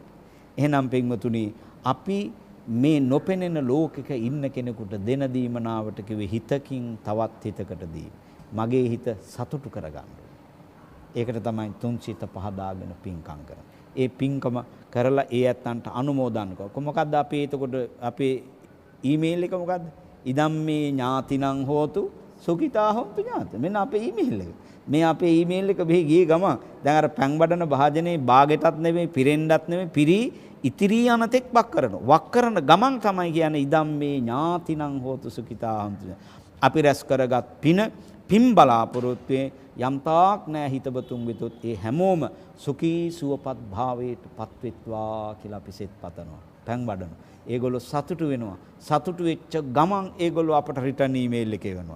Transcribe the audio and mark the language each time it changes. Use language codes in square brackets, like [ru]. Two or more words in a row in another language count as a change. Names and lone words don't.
[si] එහෙනම් පින්වතුනි අපි මේ නොපෙනෙන ලෝකෙක ඉන්න කෙනෙකුට දෙන දීමනාවට කිව්වේ හිතකින් තවත් හිතකට දී. මගේ හිත සතුටු කරගන්න. ඒකට තමයි තුන් සිත පහදාගෙන පින්කම් කරන්නේ. ඒ පින්කම කරලා ඒ ඇත්තන්ට අනුමෝදන් කරනවා. මොකද්ද අපි එතකොට අපේ ඊමේල් එක මොකද්ද? [pi] ඉදම් මේ ඥාතිනං හෝතු සුඛිතා හොන්තු ඥාත. [si] මෙන්න අපේ ඊමේල් එක. මේ අපේ ඊමේල් එක මෙහි ගියේ ගම දැන් අර පැන් බඩන භාජනේ බාගෙටත් නෙමෙයි පිරෙන්නත් නෙමෙයි පිරි ඉතිරි යනතෙක් වක් කරනවා. වක් කරන ගමන් තමයි කියන්නේ [pi] ඉදම් මේ ඥාතිනං හෝතු සුඛිතා හොන්තු. [si] අපි රැස් කරගත් පින් බලාපොරොත්තුවේ යම්තාක් නෑ හිතබතුන් වෙතොත් ඒ හැමෝම සුඛී සුවපත් භාවයට පත්වෙත්වා කියලා අපි සෙත් පතනවා. පැන් බඩන. ඒගොල්ලෝ සතුටු වෙනවා. සතුටු වෙච්ච ගමන් ඒගොල්ලෝ අපට [en] return email [si] එක එවනවා.